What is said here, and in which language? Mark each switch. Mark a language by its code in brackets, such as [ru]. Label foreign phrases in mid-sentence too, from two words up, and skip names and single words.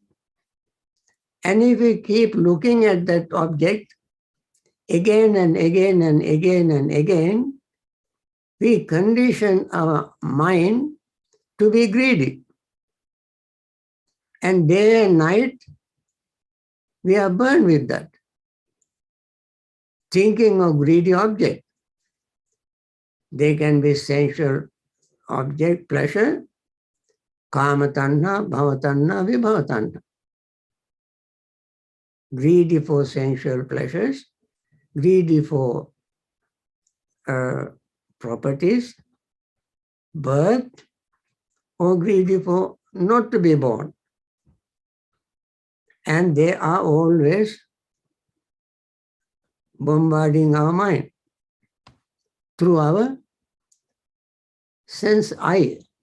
[en] And if we keep looking at that object again and again and again and again, we condition our mind to be greedy. And day and night, we are burned with that. Thinking of greedy object. They can be sensual object, pleasure, [pi] kama tanha, bhava tanha, vibhava tanha. [en] Greedy for sensual pleasures, greedy for properties, birth, or greedy for not to be born. And they are always bombarding our mind through our sense eye.